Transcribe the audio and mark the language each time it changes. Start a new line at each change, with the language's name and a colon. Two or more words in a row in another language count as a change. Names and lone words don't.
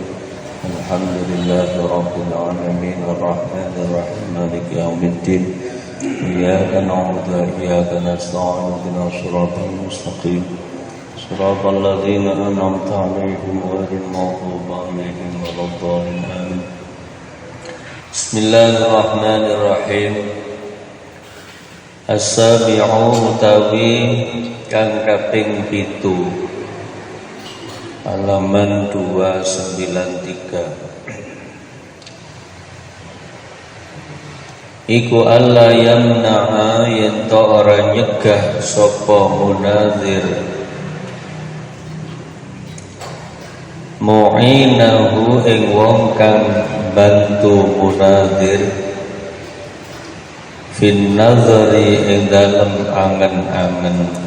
Arabic: الحمد لله رب العالمين الرحمن الرحيم مالك يوم الدين. إياك نعبد وإياك نستعين اهدنا الصراط المستقيم صراط الذين أنعمت عليهم غير المغضوب عليهم ولا الضالين آمين. بسم الله الرحمن الرحيم.
Javanese: As-sabi'u utawi kang kaping 7 halaman 293. Iku
Arabic: ألا يمنع
Javanese: yen ta ora nyegah sapa
Arabic: مناظر معينه
Javanese: ing wong kang bantu munadzir
Arabic: في النظر
Javanese: ing dalem angen-angen